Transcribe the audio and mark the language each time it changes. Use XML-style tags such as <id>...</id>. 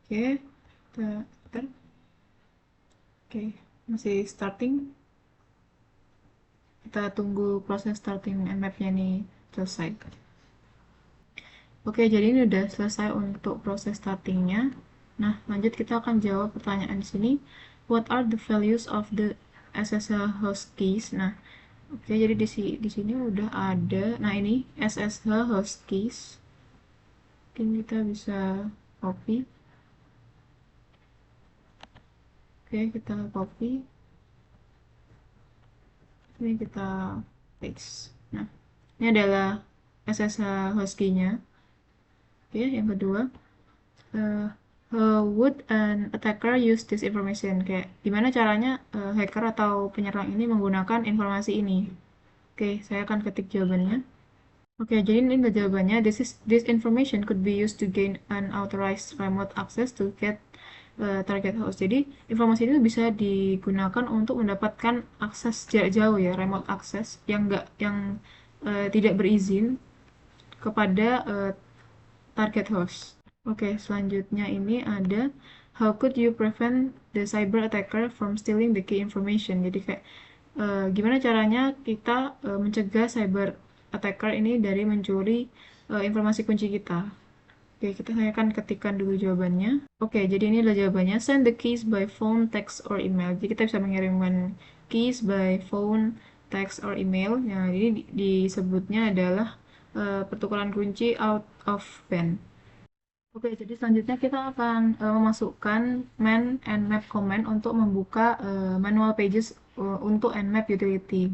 <id>Oke, kita oke, masih starting. Kita tunggu proses starting nmap-nya ini selesai. Oke, jadi ini udah selesai untuk proses startingnya. Nah, lanjut kita akan jawab pertanyaan di sini.</id> <en>What are the values of the SSH host keys?</en> <id>Nah, oke, jadi di sini udah ada. Nah, ini SSH host keys. Mungkin kita bisa copy. Oke, kita copy. Ini kita paste. Nah, ini adalah SSH host key-nya. Oke, yang kedua,</id> <en>how would an attacker use this information?</en> <id>Kayak gimana caranya hacker atau penyerang ini menggunakan informasi ini? Oke, saya akan ketik jawabannya. Oke, jadi ini udah jawabannya.</id> <en>This information could be used to gain unauthorized remote access to get target host.</en> <id>Jadi informasi itu bisa digunakan untuk mendapatkan akses jarak jauh ya,</id> <en>remote access</en> <id>yang tidak berizin kepada target host. Oke, selanjutnya ini ada</id> <en>how could you prevent the cyber attacker from stealing the key information.</en> <id>Jadi kayak gimana caranya kita mencegah cyber attacker ini dari mencuri informasi kunci kita. Oke, saya akan ketikkan dulu jawabannya. Oke, jadi ini adalah jawabannya.</id> <en>Send the keys by phone, text, or email.</en> <id>Jadi kita bisa mengirimkan keys</id> <en>by phone, text, or email.</en> <id>Nah, jadi disebutnya adalah pertukaran kunci</id> <en>out of band.</en> <id>Oke, jadi selanjutnya kita akan memasukkan man and map command untuk membuka manual pages untuk nmap utility.</id>